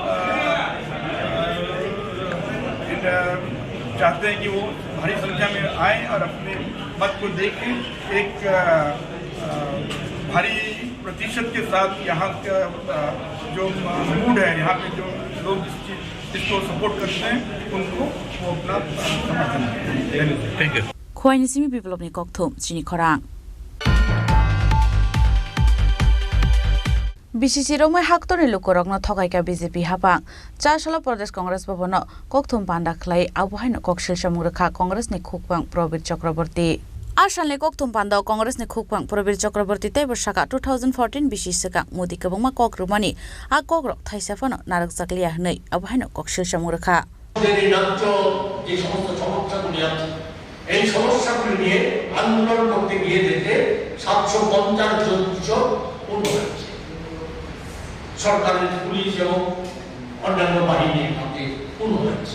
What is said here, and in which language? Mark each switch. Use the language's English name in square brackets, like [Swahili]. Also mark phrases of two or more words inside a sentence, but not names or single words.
[Hindi] चाहते हैं कि वो भारी संख्या में आएँ और अपने मत को दे के एक भारी प्रतिशत के साथ यहाँ का जो मूड है, यहाँ पे जो लोग जिसको सपोर्ट करते हैं उनको वो अपना समर्थन करें। [English] thank you. [Kok Borok] खोइनिसिमी विप्लवनि कक्थुम चिनी खरां बीसीसी रोमै हाक्तोनि लुकुरगनो थगाइका बीजेपी हापां चारसाला प्रदेश कांग्रेस भवन कक्थुम पान्डा खलाई आबहायनो कक्सिल समग्रखा कांग्रेसनि खुकबां प्रवीर चक्रवर्ती आसालनि कक्थुम पान्डा कांग्रेसनि खुकबां प्रवीर चक्रवर्ती तैबो साका 2014 बीसी सका मोदी कबंमा कक्रुमानि आ कग्रक थाइसाफानो नारक जाकलिया हनै आबहायनो कक्सिल समग्रखा [Bangla] যে সমস্ত সমস্যাগুলি আছে এই সমস্যাগুলি নিয়ে আন্দোলন করতে গিয়ে দেখে 750 জন কৃষক পূর্ণ হয়েছে। সরকারের পুলিশ এবং অন্যান্য বাহিনীর হাতে পূর্ণ হয়েছে।